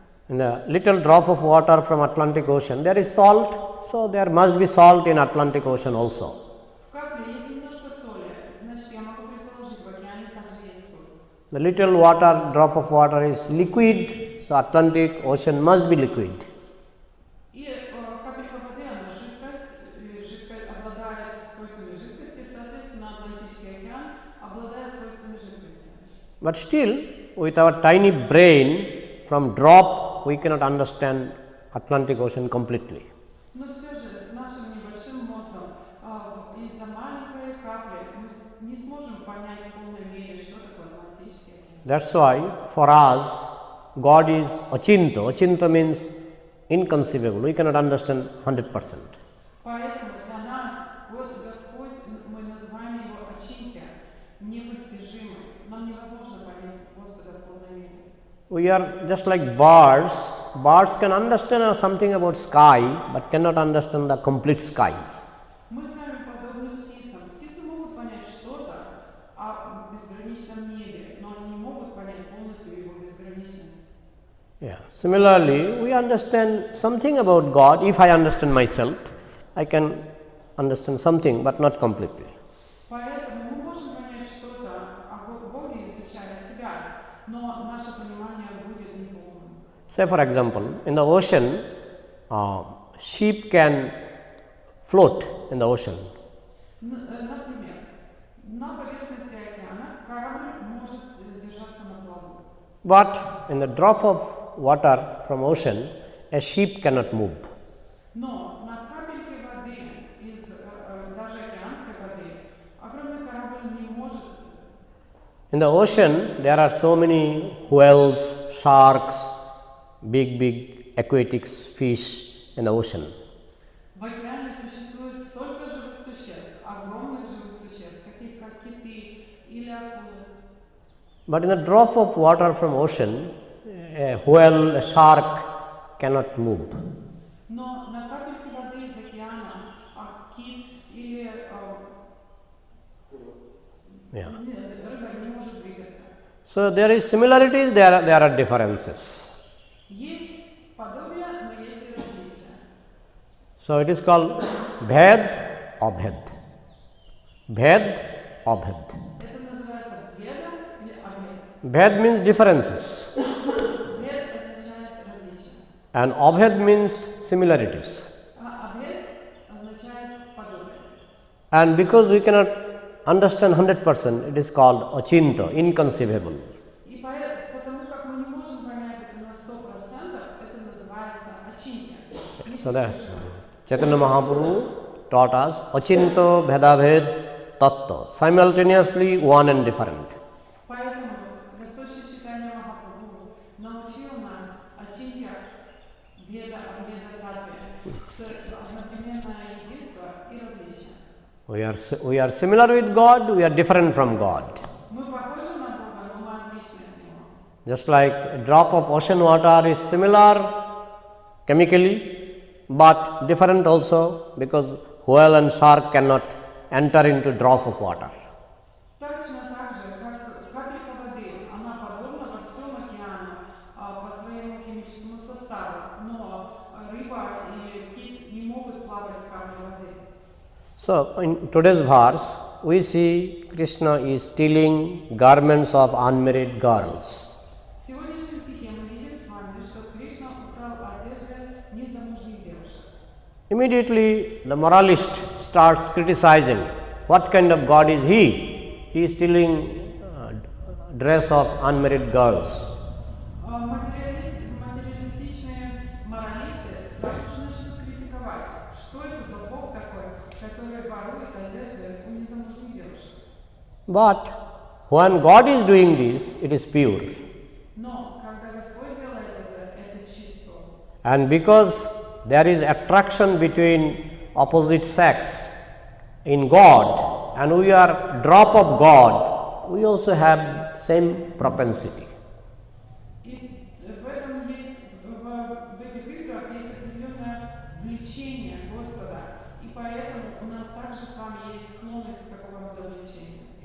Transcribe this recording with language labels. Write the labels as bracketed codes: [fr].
[en] In a little drop of water from Atlantic Ocean, there is salt, so there must be salt in Atlantic Ocean also. [ru] В капле есть немножко соли, значит, я могу предположить, в океане также есть соль. [en] The little water, drop of water is liquid, so Atlantic Ocean must be liquid. [ru] И капелька воды, она жидкость, и жидкость обладает свойствами жидкости, соответственно, Атлантический океан обладает свойствами жидкости. [en] But still, with our tiny brain, from drop, we cannot understand Atlantic Ocean completely. [ru] Но все же с нашим небольшим мозгом из-за маленькой капли мы не сможем понять в полной мере, что такое Атлантический океан. [en] That's why for us, God is Achinta. Achinta means inconceivable. We cannot understand 100%. [ru] Поэтому для нас Господь, мы называем его Ачинтя, непостижимый. Нам невозможно понять Господа в полной мере. [en] We are just like birds. Birds can understand something about sky, but cannot understand the complete sky. [ru] Мы с вами подобны птицам. Птицы могут понять что-то о безграничном небе, но они не могут понять полностью его безграничность. [en] Yeah. Similarly, we understand something about God. If I understand myself, I can understand something, but not completely. [ru] Поэтому мы можем понять что-то о Боге, изучая себя, но наше понимание будет неполным. [en] Say for example, in the ocean, sheep can float in the ocean. [ru] Например, на поверхности океана корабль может держаться на плаву. [en] But in the drop of water from ocean, a sheep cannot move. [ru] Но на капельке воды из даже океанской воды огромный корабль не может. [en] In the ocean, there are so many whales, sharks, big aquatic fish in the ocean. [ru] В океане существует столько живых существ, огромных живых существ, таких как киты или акулы. [en] But in the drop of water from ocean, a whale, a shark cannot move. [ru] Но на капельке воды из океана кит или рыба не может двигаться. [en] So there is similarities, there are differences. [ru] Есть подобие, но есть и различия. [en] So it is called Bhed Abhed. Bhed Abhed. [ru] Это называется беда или абед. [en] Bhed means differences [ru] Бед означает различия, [en] and Abhed means similarities. [ru] а абед означает подобие. [en] And because we cannot understand 100%, it is called Achinta, inconceivable. [ru] И потому как мы не можем понять это на 100%, это называется ачинтия. [en] So that Chaitanya Mahaprabhu taught us Achinta Bhedabhed Tattva, simultaneously one and different. [ru] Поэтому Господь Чайтанья Махапрабху научил нас ачинтия беда абеда татве с одновременное единство и различие. [en] We are similar with God, we are different from God. [ru] Мы похожи на Бога, но мы отличны от Него. [en] Just like a drop of ocean water is similar chemically, but different also because whale and shark cannot enter into drop of water. [ru] Точно так же, как капелька воды, она подобна во всем океану по своему химическому составу, но рыба или кит не могут плавать в капле воды. [en] So, in today's verse, we see Krishna is stealing garments of unmarried girls. [ru] В сегодняшнем стихе мы видим с вами, что Кришна украл одежды незамужних девушек. [en] Immediately, the moralist starts criticizing what kind of God is he? He is stealing dress of unmarried girls. [ru] Материалистичные моралисты сразу же начнут критиковать, что это за Бог такой, который ворует одежды у незамужних девушек. [en] But when God is doing this, it is pure. [ru] Но когда Господь делает это чисто. [en] And because there is attraction between opposite sex in God and we are drop of God, we also have same propensity. [ru] И в этом есть, в этих играх есть определенное влечение Господа, и поэтому у нас также с вами есть склонность к такого рода влечению.